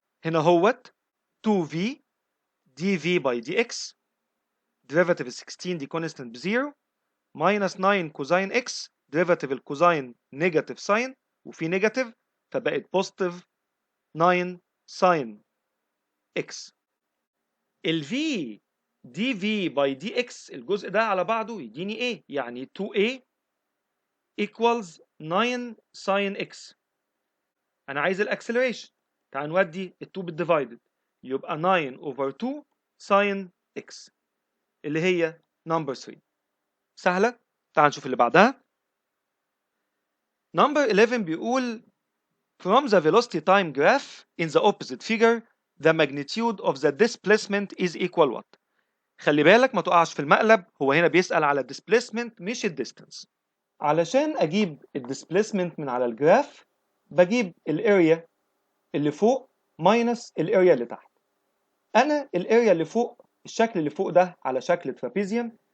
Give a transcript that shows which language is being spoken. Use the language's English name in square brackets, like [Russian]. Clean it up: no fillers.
[Arabic] هنا هوت 2v dv by dx derivative 16 دي constant بزيرو minus 9 cosine x derivative الكوزين negative sign وفي negative فبقت positive 9 sin x. ال v dv by dx الجزء ده على بعضه يديني ايه؟ يعني 2a equals 9 sin x. انا عايز الاكسلريشن. تعال نودي ال 2 بالديفايدد يبقى 9 over 2 sin x اللي هي number 3. سهلة. تعال نشوف اللي بعدها. [English] Number 11 [Arabic] بيقول [English] from the velocity time graph in the opposite figure the magnitude of the displacement is equal what. [Arabic] خلي بالك ما تقعش في المقلب. هو هنا بيسأل على displacement مش الديستانس. علشان اجيب الديسبليسمنت من على الجراف بجيب الاريا اللي فوق ماينس الاريا اللي تحت. انا الاريا اللي فوق الشكل اللي فوق ده على شكل ترابيزيوم.